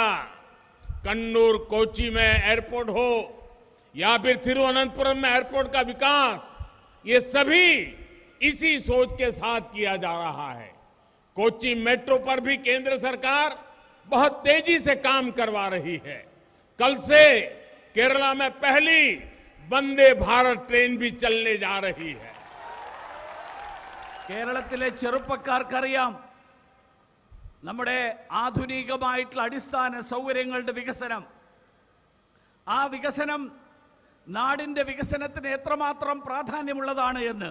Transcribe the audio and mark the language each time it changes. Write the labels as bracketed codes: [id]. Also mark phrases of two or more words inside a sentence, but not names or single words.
[hi] कन्नूर, कोच्चि में एयरपोर्ट हो या फिर तिरुवनंतपुरम में एयरपोर्ट का विकास, ये सभी इसी सोच के साथ किया जा रहा है। कोच्चि मेट्रो पर भी केंद्र सरकार बहुत तेजी से काम करवा रही है। कल से केरला में पहली वंदे भारत ट्रेन भी चलने जा रही है। [ml] കേരളത്തിലെ ചെറുപ്പക്കാർക്കറിയാം നമ്മുടെ ആധുനികമായിട്ടുള്ള അടിസ്ഥാന സൗകര്യങ്ങളുടെ വികസനം, ആ വികസനം നാടിന്റെ വികസനത്തിന് എത്രമാത്രം പ്രാധാന്യമുള്ളതാണ് എന്ന്.